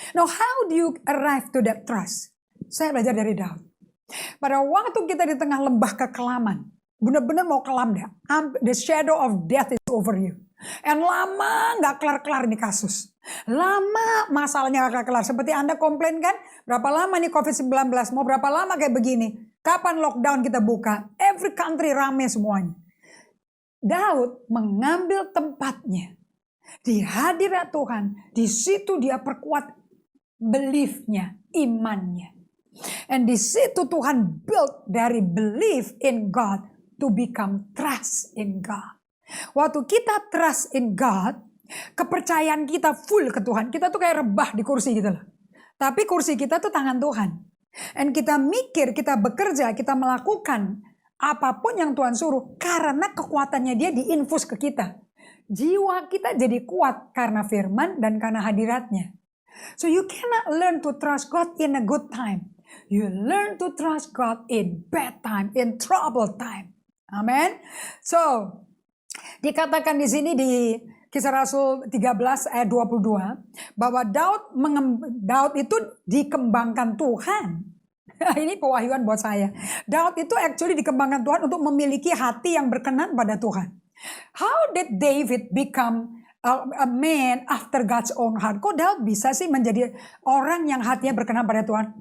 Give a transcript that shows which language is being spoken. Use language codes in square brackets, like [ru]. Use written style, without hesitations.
[en] Now how do you arrive to that trust? [id] Saya belajar dari Daud. Pada waktu kita di tengah lembah kekelaman, benar-benar mau kelam dah. [en] The shadow of death is over you. And [id] lama gak kelar-kelar nih kasus. Lama masalahnya gak kelar. Seperti Anda komplain kan, berapa lama nih COVID-19, mau berapa lama kayak begini. Kapan lockdown kita buka? [en] Every country [id] rame semuanya. Daud mengambil tempatnya di hadirat Tuhan. Di situ dia perkuat belief-nya, imannya. [en] And [id] di situ Tuhan [en] build [id] dari [en] belief in God to become trust in God. [id] Waktu kita [en] trust in God, [id] kepercayaan kita [en] full [id] ke Tuhan. Kita tuh kayak rebah di kursi gitu loh. Tapi kursi kita tuh tangan Tuhan. Dan kita mikir, kita bekerja, kita melakukan apapun yang Tuhan suruh. Karena kekuatannya dia diinfus ke kita. Jiwa kita jadi kuat karena firman dan karena hadiratnya. [en] So you cannot learn to trust God in a good time. You learn to trust God in bad time, in troubled time. [id] Amen. So, dikatakan di sini di Kisah Rasul 13 ayat 22 bahwa Daud itu dikembangkan Tuhan. Ini pewahyuan buat saya. Daud itu [en] actually [id] dikembangkan Tuhan untuk memiliki hati yang berkenan pada Tuhan. [en] How did David become a man after God's own heart? [id] Kok Daud bisa sih menjadi orang yang hatinya berkenan pada Tuhan?